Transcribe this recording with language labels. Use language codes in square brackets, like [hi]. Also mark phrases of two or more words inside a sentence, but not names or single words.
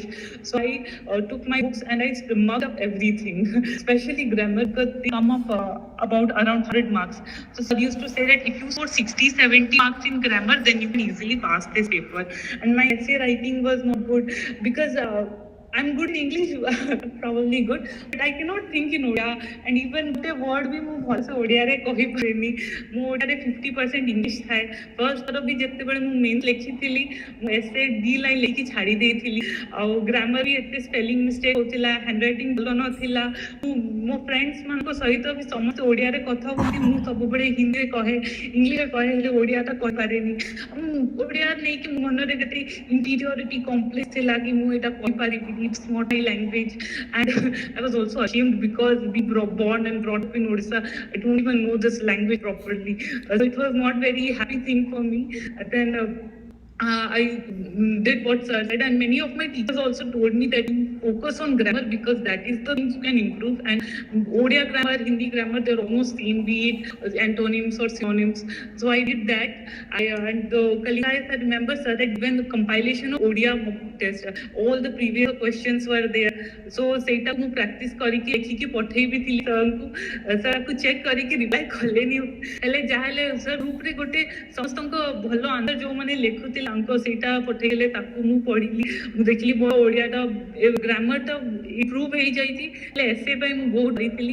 [en] So I took my books and I marked up everything, especially grammar, because they come up about around 100 marks. So Sir used to say that if you score 60-70 marks in grammar, then you can easily pass this paper. And my essay writing was not good because I'm good in English, probably good, but I cannot think in Odia, and even the word भी [or] ମୁଁ ଭଲସେ ଓଡ଼ିଆରେ କହିପାରେନି। ମୁଁ ଓଡ଼ିଆରେ 50% ଇଂଲିଶ ଥାଏ। ଫର୍ଷ୍ଟ ଥର ବି ଯେତେବେଳେ ମୁଁ ମେନ୍ ଲେଖିଥିଲି ମୁଁ ଏସେ 2 ଲାଇନ୍ ଲେଖି ଛାଡ଼ି ଦେଇଥିଲି। ଆଉ ଗ୍ରାମର ବି ଏତେ [en] spelling mistake [or] ହେଉଥିଲା, ହ୍ୟାଣ୍ଡରାଇଟିଂ ଭଲ ନଥିଲା। ମୁଁ ମୋ ଫ୍ରେଣ୍ଡସ୍ ମାନଙ୍କ ସହିତ ବି ସମସ୍ତେ ଓଡ଼ିଆରେ କଥା ହୁଅନ୍ତି, ମୁଁ ସବୁବେଳେ ହିନ୍ଦୀରେ କହେ, ଇଂଲିଶରେ କହେ, ହେଲେ ଓଡ଼ିଆଟା କହିପାରେନି। ଓଡ଼ିଆ ନେଇକି ମୋ ମନରେ କେତେ [en] interiority complex [or] ଥିଲା କି ମୁଁ ଏଇଟା କହିପାରିବିନି, [en] it's not my language, and I was also ashamed because we born and brought up in Odisha, I don't even know this language properly, so it was not very happy thing for me. Then I did what sir said, and many of my teachers also told me that you focus on grammar because that is the things you can improve, and Odia grammar, Hindi grammar, they're almost same, be it antonyms or synonyms. So I did that. And Kalinga, I remember sir that when the compilation of Odia mock test, all the previous questions were there. [or] So ସେଇଟା ମୁଁ ପ୍ରାକ୍ଟିସ୍ କରିକି ଲେଖିକି ପଠେଇ ବି ଥିଲି ସାର୍ଙ୍କୁ, ସାର୍ଙ୍କୁ ଚେକ୍ କରିକି ରିପ୍ଲାଏ କଲେନି, ହେଲେ ଯାହାହେଲେ ସାର୍ ଗ୍ରୁପ୍ରେ ଗୋଟେ ସମସ୍ତଙ୍କ ଭଲ ଆନ୍ସର ଯେଉଁମାନେ ଲେଖୁଥିଲେ ତାଙ୍କ ସେଇଟା ପଠେଇଲେ, ତାକୁ ମୁଁ ପଢ଼ିଲି, ମୁଁ ଦେଖିଲି ମୋ ଓଡ଼ିଆଟା ଗ୍ରାମରଟା ଇମ୍ପ୍ରୁଭ୍ ହେଇଯାଇଛି, ହେଲେ ଏସେ ପାଇଁ ମୁଁ ବହୁତ ଡରିଥିଲି।